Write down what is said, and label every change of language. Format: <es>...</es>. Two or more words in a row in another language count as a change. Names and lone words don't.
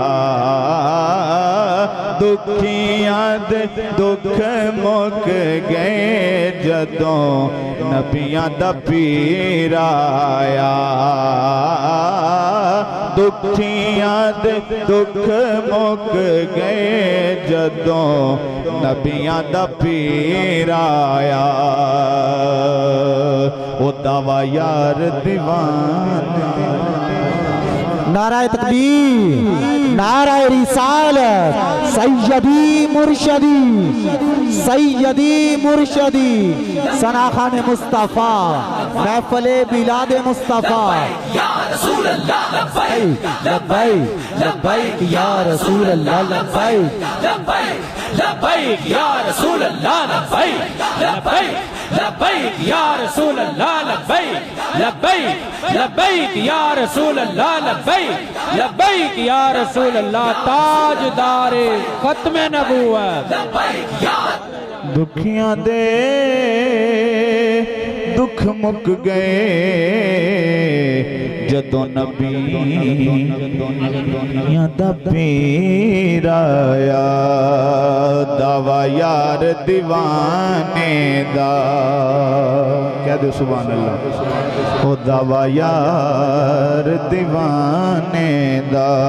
<pa>دکھیاں دے دکھ مک گئے جدوں نبیاں دا پیر آیا دکھیاں دے دکھ مک گئے جدوں نبیاں دا پیر آیا او داوا یار دیوانہ</pa> <ur>نعرۂ تکبیر نعرۂ رسالت سیدی مرشدی ثنا خوان مصطفیٰ محفل بلاد</ur> <ar>مصطفى يا رسول الله لبيك لبيك لبيك يا رسول الله لبيك لبيك لبيك يا رسول الله لبيك لبيك لبيك يا رسول الله لبيك لبيك لبيك يا رسول الله لبيك لبيك يا رسول الله</ar> <ur>تاجدار ختم نبوت</ur> <pa>دکھیاں دے دکھ مک گئے جدوں نبیاں دا پیر آیا داوا یار دیوانے دا کہہ دو</pa> <ar>سبحان الله</ar> <pa>او داوا یار دیوانے دا</pa>